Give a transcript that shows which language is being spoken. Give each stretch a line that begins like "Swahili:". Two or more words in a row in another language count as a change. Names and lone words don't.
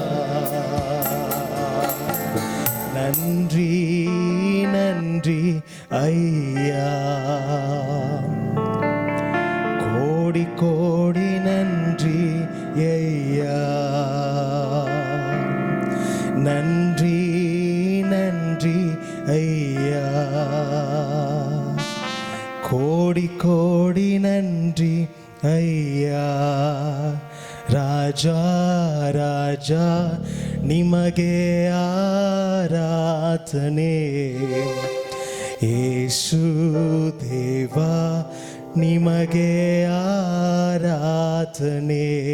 Tamil: நன்றி நன்றி ஐயா, கோடி கோடி நன்றி ஐயா. நன்றி நன்றி ஐயா, கோடி கோடி நன்றி ஐயா.
Kannada: ರಾಜಾ ರಾಜಾ ನಿಮಗೆ ಆರಾಧನೆ, ಯೇಸು ದೇವ ನಿಮಗೆ ಆರಾಧನೆ.